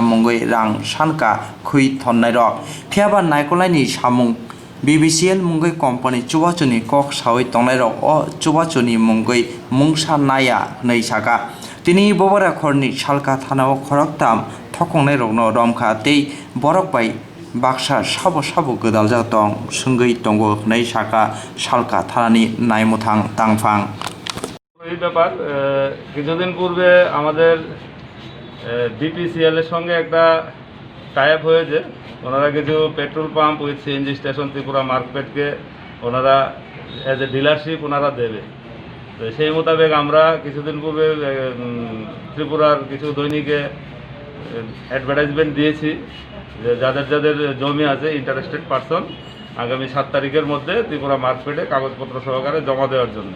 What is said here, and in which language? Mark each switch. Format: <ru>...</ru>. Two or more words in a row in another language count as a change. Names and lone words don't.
<trp>mungwi rang sanka khui thonnairok phiaba naikolani samung BBCL mungwi company chubachoni kok sawi tongnairok o chubachoni mungwi mungsa naya nei saka tini bobara khorni salka thanao khoroktam thokongnairokno romkha tei borok bai baksa sabo godaljak tong sungui tongo nei saka salka thanani naimuthang tangphang</trp> <bn>এই ব্যাপার কিছুদিন পূর্বে আমাদের BPCL এর সঙ্গে একটা</bn> <en>tie up</en> <bn>হয়েছে। ওনারা কিছু</bn> <en>petrol pump with CNG station</en> <bn>ত্রিপুরা মার্কেটকে ওনারা</bn> <en>as a dealership</en> <bn>ওনারা দেবে। তো সেই মোতাবেক আমরা কিছুদিন পূর্বে ত্রিপুরার কিছু দৈনিকে অ্যাডভার্টাইজমেন্ট দিয়েছি যে যাদের যাদের জমি আছে</bn> <en>interested person</en> <bn>আগামী 7 তারিখের মধ্যে ত্রিপুরা মার্কেটে কাগজপত্র সহকারে জমা দেওয়ার জন্য।</bn>